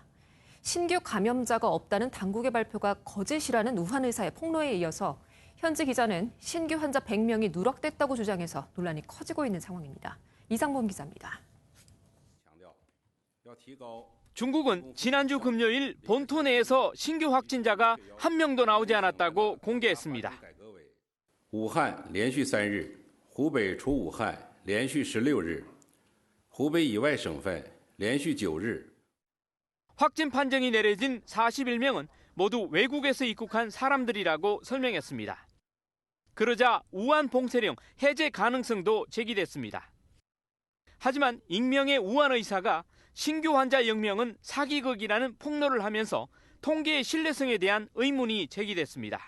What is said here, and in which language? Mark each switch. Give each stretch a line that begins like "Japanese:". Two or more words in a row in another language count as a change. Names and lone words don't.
Korean: 신규 감염자가 없다는 당국의 발표가 거짓이라는 우한 의사의 폭로에 이어서 현지 기자는 신규 환자 100명이 누락됐다고 주장해서 논란이 커지고 있는 상황입니다. 이상범 기자입니다. 중국은 지난주 금요일 본토 내에서 신규 확진자가 한 명도 나오지 않았다고 공개했습니다.
Chinese: 武汉连续3日，湖北除武汉连续16日湖北以外省份连续9日
Korean: 확진 판정이 내려진 41명은 모두 외국에서 입국한 사람들이라고 설명했습니다. 그러자 우한 봉쇄령 해제 가능성도 제기됐습니다. 하지만 익명의 우한 의사가 신규 환자 0명은 사기극이라는 폭로를 하면서 통계의 신뢰성에 대한 의문이 제기됐습니다.